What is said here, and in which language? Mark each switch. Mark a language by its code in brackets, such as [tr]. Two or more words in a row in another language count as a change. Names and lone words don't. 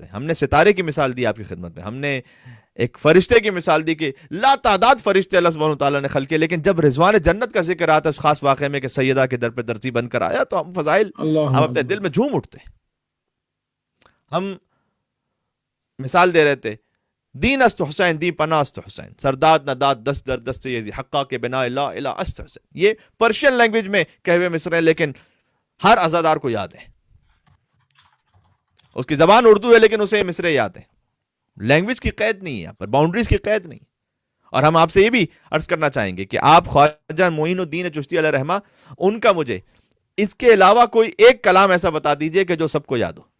[ur] ہم نے ستارے کی مثال دی آپ کی خدمت میں، ہم نے ایک فرشتے کی مثال دی کہ لا تعداد فرشتے اللہ [ar] سبحانہ وتعالیٰ [ur] نے خلقے، لیکن جب رضوان جنت کا ذکر آتا ہے اس خاص واقعے میں کہ سیدہ کے در پہ درزی بن کر آیا تو ہم فضائل ہم اپنے دل میں جھوم اٹھتے. ہم مثال دے رہے تھے، [fa] دین است حسین دین پناہ است حسین، سرداد نداد دست در دست یزید حقہ کے بنا لا الہ است حسین. [ur] یہ [en] Persian language [ur] میں کہے ہوئے مصرع ہے، لیکن ہر عزادار کو یاد ہے. اس کی زبان اردو ہے لیکن اسے مصرع یاد ہے. لینگویج کی قید نہیں ہے یہاں پر، باؤنڈریز کی قید نہیں. اور ہم آپ سے یہ بھی عرض کرنا چاہیں گے کہ آپ خواجہ معین الدین چشتی [ar] علیہ رحمہ، [ur] ان کا مجھے اس کے علاوہ کوئی ایک کلام ایسا بتا دیجئے کہ جو سب کو یاد ہو.